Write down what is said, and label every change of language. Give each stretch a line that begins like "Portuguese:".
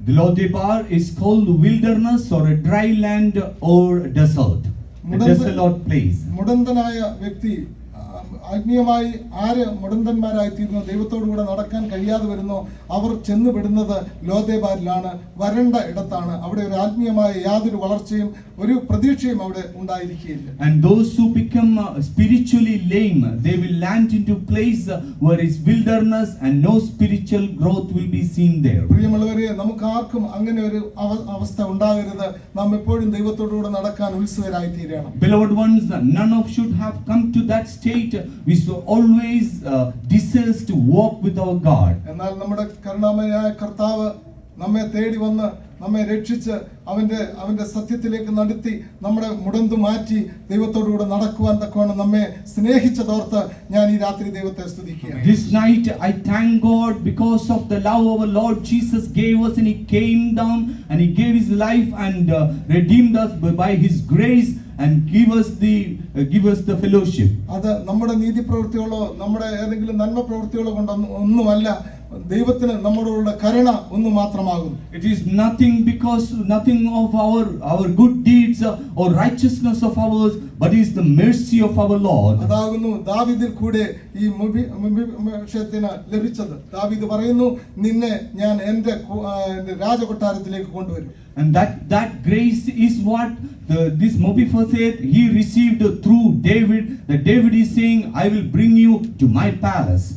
English: The Lodebar is called wilderness or a dry land or desert, a desolate place.
Malayalam: മുടന്തനായ വ്യക്തി ആത്മീയമായി ആര് മുടന്തന്മാരായി തീരുന്നോ, ദൈവത്തോടു കൂടെ നടക്കാൻ കഴിയാതെ വരുന്നോ, അവർ ചെന്നുപെടുന്നത് ലോദേബാരിലാണ്, വരണ്ട ഇടത്താണ്. അവിടെ ഒരു ആത്മീയമായ യാതൊരു വളർച്ചയും ഒരു പ്രതീക്ഷയും അവിടെ ഉണ്ടായിരിക്കുകയില്ല.
English: And those who become spiritually lame, they will land into place where is wilderness and no spiritual growth will be seen there.
Malayalam: പ്രിയമുള്ളവരെ, നമുക്ക് ആർക്കും അങ്ങനെ ഒരു അവസ്ഥ ഉണ്ടാകരുത്. നാം എപ്പോഴും ദൈവത്തോടു കൂടെ നടക്കാൻ ഉത്സുകരായി തീരണം.
English: Beloved ones, none of should have come to that state. We should always desire to walk with our God.
Malayalam: എന്നാൽ നമ്മുടെ കരുണാമയനായ കർത്താവ് നമ്മെ തേടി വന്ന് നമ്മെ രക്ഷിച്ച് അവന്റെ സത്യത്തിലേക്ക് നടത്തി നമ്മുടെ മുടന്തു മാറ്റി ദൈവത്തോടുകൂടെ നടക്കുവാൻ തക്കവണ്ണം നമ്മെ സ്നേഹിച്ചതോർത്ത് ഞാൻ ഈ രാത്രി ദൈവത്തെ സ്തുതിക്കുകയാണ്.
English: This night I thank God because of the love our Lord Jesus gave us, and He came down and He gave His life and redeemed us by His grace and give us the fellowship.
Malayalam: അത് നമ്മുടെ നീതി പ്രവൃത്തികളോ നമ്മുടെ ഏതെങ്കിലും നന്മ പ്രവൃത്തികളോ കൊണ്ടൊന്നുമല്ല, ദൈവത്തിന് നമ്മളോടുള്ള കരുണ ഒന്ന് മാത്രമാകും.
English: It is nothing of our good deeds or righteousness of ours, but it is the mercy of our Lord.
Malayalam: അതാകുന്നു ദാവീദിൽ കൂടെ ഈ വിഷയത്തിന് ലഭിച്ചത്. ദാവീദ് പറയുന്നു, നിന്നെ ഞാൻ എൻ്റെ രാജകൊട്ടാരത്തിലേക്ക് കൊണ്ടുവരും.
English: And that grace is what this Mephibosheth he received through David. That David is saying, I will bring you to my palace.